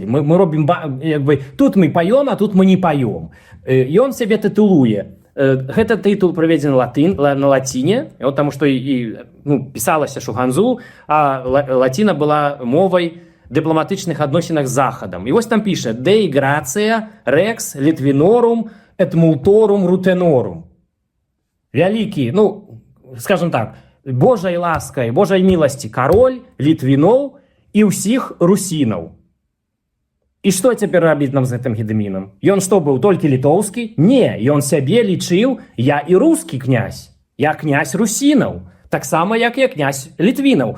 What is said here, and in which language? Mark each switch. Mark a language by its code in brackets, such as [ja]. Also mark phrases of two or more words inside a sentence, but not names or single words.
[be] Мы робім, як бы, тут мы паём, а тут мы не паём. Ён сябе тытулуе. Гэта тытул праведзены на лаціне, таму што пісалася шуганзу, а лаціна была мовай дыпламатычных адносінах з Захадам. І вось там піша [la] «Dei gratia rex Litvinorum et multorum rutenорум». [be] Вялікі, скажем так, Божай ласкай, Божай міласці кароль літвіноў і ўсіх русінаў. І што цяпер рабіць нам з гэтым Гедымінам? Ён што, быў толькі літоўскі? Не, ён сябе лічыў, я і рускі князь, я князь русінаў, таксама як я князь літвінаў.